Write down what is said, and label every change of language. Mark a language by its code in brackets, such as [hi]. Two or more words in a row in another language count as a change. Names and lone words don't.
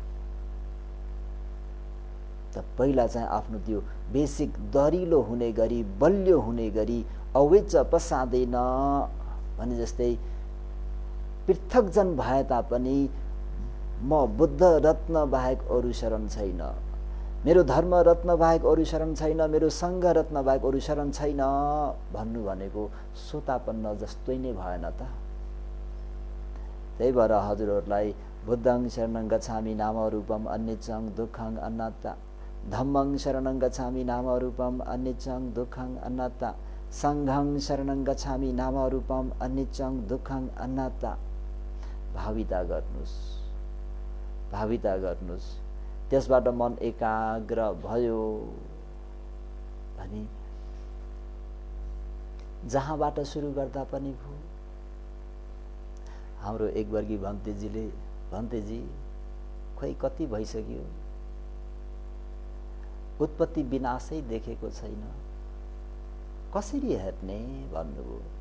[ne] त पहिला चाहिँ आफ्नो त्यो बेसिक दरिलो हुने गरी बलियो हुने गरी अवेच पसादैन भने जस्तै पृथकजन भए तापनि म बुद्ध रत्न बाहेक अरू शरण छैन, मेरो धर्म रत्न बाहेक अरू शरण छैन, मेरो सङ्घ रत्न बाहेक अरू शरण छैन भन्नु भनेको सोतापन्न जस्तै नै भएन त। त्यही भएर हजुरहरूलाई [pi] बुद्धं शरणं गच्छामि नामरूपम अन्यचं दुःखं अनात्ता, धम्मं शरणं गच्छामि नामरूपम अन्यचं दुःखं अनात्ता, सङ्घं शरणं गच्छामि नामरूपम अन्यचं दुःखं अनात्ता। [ne] भाविता गर्नुहोस्, भाविता गर्नुहोस्, त्यसबाट मन एकाग्र भयो भने जहाँबाट सुरु गर्दा पनि भयो। हाम्रो एक वर्गी भन्तेजीले, भन्तेजी खोइ कति भइसक्यो उत्पत्ति विनाशै देखेको छैन, कसरी हेर्ने भन्नुभयो।